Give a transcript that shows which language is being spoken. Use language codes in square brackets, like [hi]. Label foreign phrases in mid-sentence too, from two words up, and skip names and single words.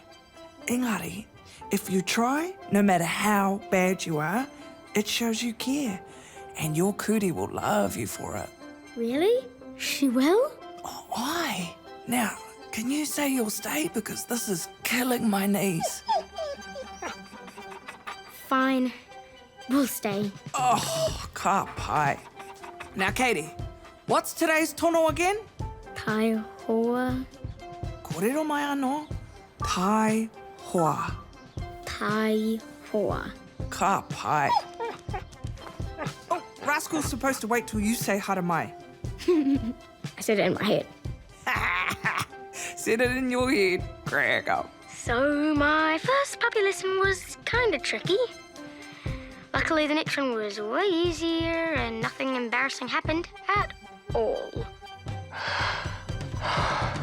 [en] Engari, if you try, no matter how bad you are, it shows you care. And your Kurī will love you for it. Really? She will? Oh, why? Now, can you say you'll stay? Because this is killing my knees. Fine. We'll stay. [mi] Oh, ka pai. [en] Now, Katie, what's today's tono again? [mi] Taihoa. Kōrero mai anō. Taihoa. Taihoa. Ka pai. [en] Oh, Rascal's supposed to wait till you say [mi] haere mai. [en] I said it in my head. Said it in your head. Crack up. So my first puppy lesson was kind of tricky. Luckily, the next one was way easier and nothing embarrassing happened at all.